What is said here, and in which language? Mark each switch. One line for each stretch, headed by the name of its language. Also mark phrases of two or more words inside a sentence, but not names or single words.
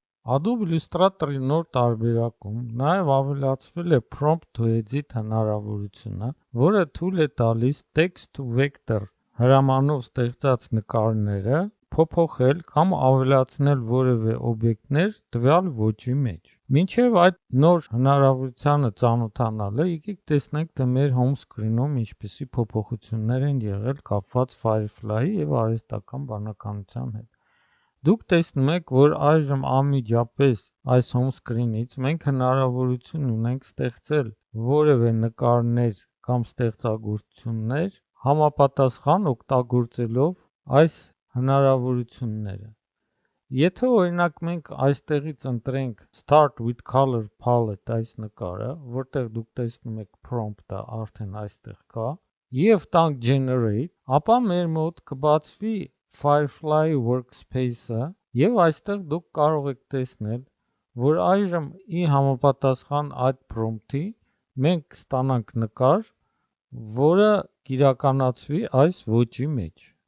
Armenian: Adobe Illustrator-ի նոր տարբերակում նաև ավելացվել է Prompt to Edit հնարավորությունը, որը թույլ է տալիս Text to Vector հրամանով ստեղծած նկարները փոփոխել կամ ավելացնել որևէ օբյեկտներ տվյալ ոճի մեջ։ Մինչև այդ նոր հնարավորությանը ծանոթանալը, եկեք տեսնենք, թե մեր
English: home screen-
Armenian: ում ինչպիսի փոփոխություններ են եղել կապված Firefly-ի և արհեստական բանականության հետ։ Դուք տեսնում եք, որ այժմ անմիջապես այս
English: home screen-
Armenian: ից մենք հնարավորություն ունենք ստեղծել որևէ նկարներ կամ ստեղծագործություններ համապատասխան օգտագործելով այս հնարավորությունները։ Եթե օրինակ մենք այստեղից ընտրենք Start with Color Palette այս նկարը, որտեղ դուք տեսնում եք prompt-ը արդեն այստեղ կա, և տանք Generate, ապա մեր մոտ կբացվի Firefly Workspace-ը և այստեղ դուք կարող եք տեսնել, որ այժմ ի համապատասխան այդ prompt-ի մենք կստանանք նկար, որը կիրականացվի այս ոճի մեջ։